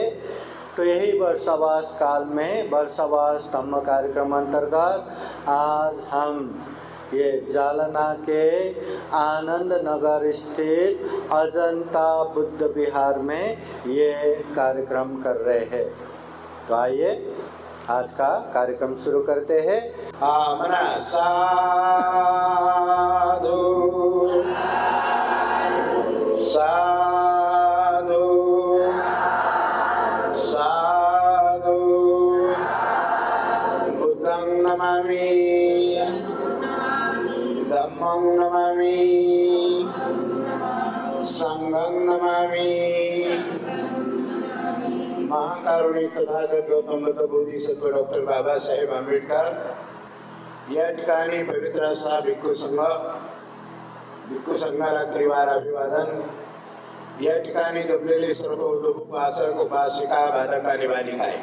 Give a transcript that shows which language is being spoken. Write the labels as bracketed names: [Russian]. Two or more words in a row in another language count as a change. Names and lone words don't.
[Hindi] तो यही वर्षावास काल में वर्षावास धम्म कार्यक्रम अंतर्गत आज हम ये जालना के आनंद नगर स्थित अजंता बुद्ध विहार में ये कार्यक्रम कर रहे हैं। तो आइए आज का कार्यक्रम शुरू करते हैं। [Pali] आमना साधु साधु साधु बुद्धं नमामि धम्मं नमामि संघं नमामि। [Marathi] महाकारुणिक तथागत गौतम बुद्ध बोधिसत्व डॉक्टर बाबासाहेब आंबेडकर या ठिकाणी पवित्र असा भिक्खू संघाला त्रिवार अभिवादन। या ठिकाणी जमलेले सर्व उपासक उपासिका बालक आणि बालिका आहे।